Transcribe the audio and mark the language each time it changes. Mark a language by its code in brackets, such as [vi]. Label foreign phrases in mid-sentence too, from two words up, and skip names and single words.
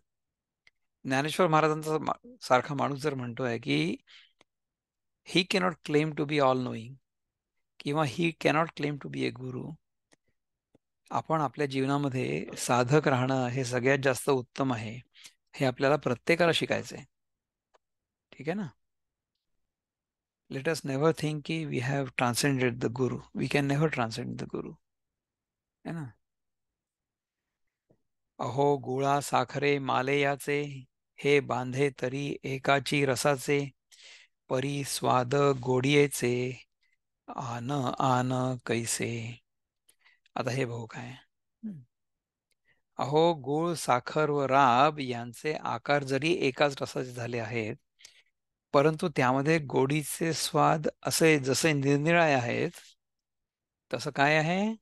[mr] ज्ञानेश्वर महाराजांचा सारखा माणूस जर म्हणतोय की [en] he cannot claim to be all knowing [mr] किंवा [en] he cannot claim to be a guru, [mr] आपण आपल्या जीवनामध्ये साधक राहणं हे सगळ्यात जास्त उत्तम आहे हे आपल्याला प्रत्येकाला शिकायचं आहे. ठीक आहे ना. [en] Let us never think की we have transcended the guru. We can never transcend the guru, [hi] है ना. [mr] अहो गुळा साखरे माले याचे हे बांधे तरी एकाची रसाचे परी स्वाद गोडियेचे आन आन कैसे. आता हे भाऊ काय. अहो गुळ साखर व राब यांचे आकार जरी एकाच रसाचे झाले आहेत परंतु त्यामध्ये गोडीचे स्वाद असे जसे निरनिराळे आहेत तसं काय आहे.